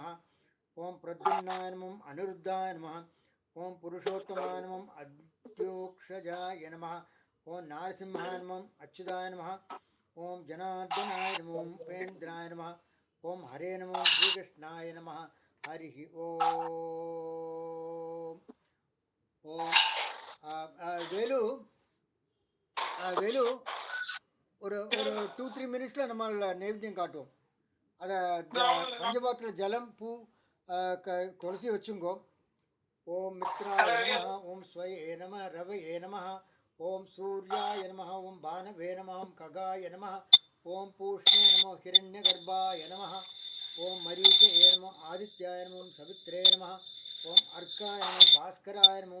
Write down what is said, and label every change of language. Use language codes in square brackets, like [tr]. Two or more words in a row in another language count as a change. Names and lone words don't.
[sa] ओम प्रद्युम्नाय नमः। ओम अनिरुद्धाय नमः। ओम पुरुषोत्तमाय नमः। अद्योक्षजाय नमः। ओम नारसिंहाय नमः। अच्युताय नमः। ओम जनार्दनाय नमः। ओम उपेन्द्राय नमः। ओम हरे नमः। ओम श्रीकृष्णाय नमः। हरि ओम। [ta] ओम வேலு வேலு ஒரு ஒரு 2-3 மினிட்ஸில் நம்ம நைவேத்தியம் காட்டுவோம். அதை பஞ்சபாத்திர ஜலம் பூ துளசி வச்சுங்கோ. [sa] ओम मित्राय नमः। ओम स्वये नमः। रवये नमः। ओम सूर्याय नमः। ओम भानवे नमः। ओम खगाय नमः। ओम पूष्णे नमः। हिरण्यगर्भाय नमः। ओम मरीचये नमः। आदित्याय नमः। ओम सवित्रे नमः। ओम अर्काय नमः। भास्कराय नमः।